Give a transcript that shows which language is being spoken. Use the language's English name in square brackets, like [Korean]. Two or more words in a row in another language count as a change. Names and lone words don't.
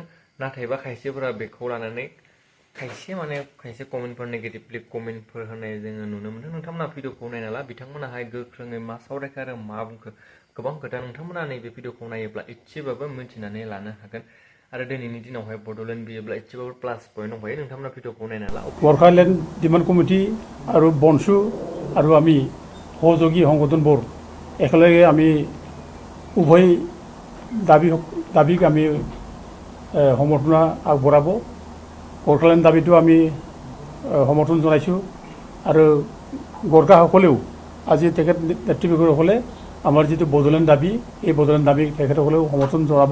[Bodo] नाथायबा खायसेफोरा बेखौ लानानै खायसे कमेन्टफोर नेगेटिभलि कमेन्टफोर होनाय जोङो नुनो मोन्दों। नोंथांमोना भिडिअखौ नायना ला, बिथांमोनाहाय गोख्रोङै मा सावरायखो आरो मा बुंखो गोबां खोथा नोंथांमोना नैबे भिडिअखौ नायोब्ला एसेबाबो मिन्थिनानै लानो हागोन। आरो दिनैनि दिनावहाय बड'लेण्ड बियोब्ला एसेबाबो [English] plus point [Bodo] दंखायो। नोंथांमोना भिडिअखौ नायना ला। [Assamese] गोर्खालेण्ड डिमान्ड कमिटि আৰু বনসু আৰু আমি সহযোগী সংগঠনবোৰ একেলগে আমি উভয় দাবীক আমি সমৰ্থন আগবঢ়াব। গোৰ্খালেণ্ড দাবীটো আমি সমৰ্থন জনাইছোঁ আৰু গোৰ্খাসকলেও আজি তেখেত নেতৃবৰ্গসকলে আমাৰ যিটো বড়োলেণ্ড দাবী, এই বড়োলেণ্ড দাবীক তেখেতসকলেও সমৰ্থন জনাব।